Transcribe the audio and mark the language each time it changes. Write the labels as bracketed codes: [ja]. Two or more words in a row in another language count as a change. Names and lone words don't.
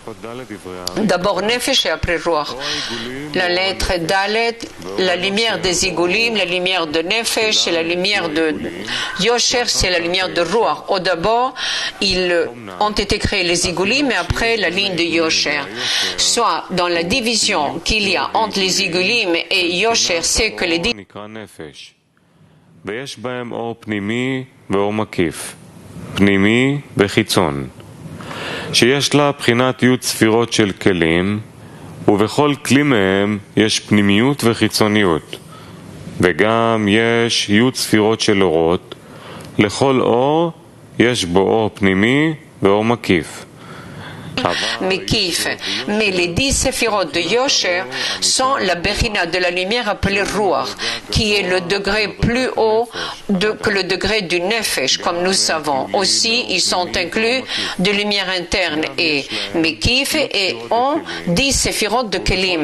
[fr] D'abord Nefesh et après Ruach. La lettre Dalet, la lumière des Igulim, la lumière de Nefesh et la lumière de Yosher, c'est la lumière de Ruach. Au d'abord, ils ont été créés les Igulim et après la ligne de Yosher. Soit dans la division qu'il y a entre les Igulim et Yosher, c'est que les [he] ויש בהם אור פנימי ואור מקיף, פנימי וחיצון, שיש לה בחינת י' ספירות של כלים, ובכל כלי מהם יש פנימיות וחיצוניות, וגם יש י' ספירות של אורות, לכל אור יש בו אור פנימי ואור מקיף. Mekif. [fr] Mais les 10 séphirotes de Yosher sont la Bechina de la lumière appelée Ruach, qui est le degré plus haut que le degré du Nefesh, comme nous savons. Aussi, ils sont inclus de lumière interne et Mekif et ont 10 séphirotes de Kelim.